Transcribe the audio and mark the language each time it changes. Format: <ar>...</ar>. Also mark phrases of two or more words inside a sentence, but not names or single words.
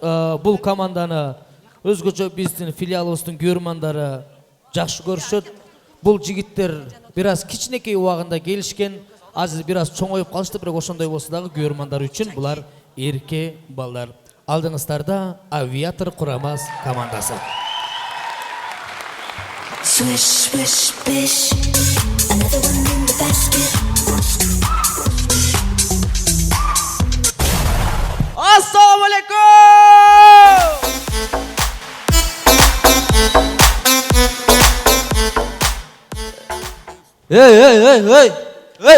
<ky>Бул команданы өзгөчө биздин филиалыбыздын көрөрмандары жакшы көрүшөт. Бул жигиттер бир аз кичинекей убагында келишкен. Азыр бир аз чоңоюп калышты, бирок ошондой болсо дагы көрөрмандар үчүн булар эрке балдар. Алдыңыздарда Авиатор Курамас командасы.</ky> <en>Swish, swish, bish. Another one in the basket.</en> <ar>السلام عليكم! Эй!</ar>